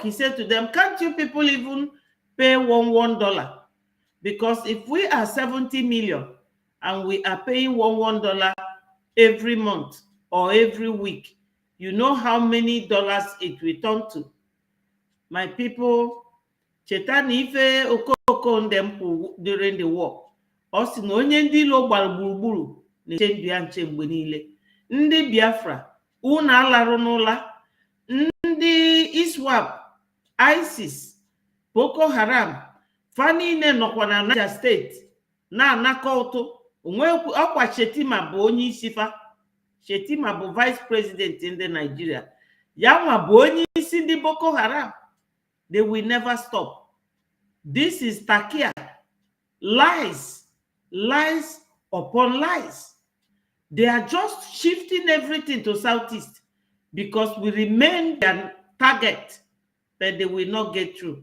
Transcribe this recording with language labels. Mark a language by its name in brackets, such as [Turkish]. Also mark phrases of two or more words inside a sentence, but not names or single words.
[English] He said to them, can't you people even pay $1? Because if we are 70 million and we are paying $1 every month or every week, you know how many dollars it will turn to. My people, [Igbo] cheta ife okoko ndempu [English] during the war. [Igbo] Osi na onye ndị ilo gbara gburugburu na-eche ndụ ya nche mgbe niile. Ndị Biafra, unu alarụ n'ụla. Ndị ISWAP, ISIS, Boko Haram, fa niile nọkwa na Niger steeti na-anakọ ụtụ. Ọkwa Shetima bụ onye isi fa. Shetima bụ [English] vice president [Igbo] ndị Nigeria. Ya nwa bụ onye isi ndị Boko Haram. [English] They will never stop. This is Takia. Lies. Lies upon lies. They are just shifting everything to Southeast because we remain their target, but they will not get through.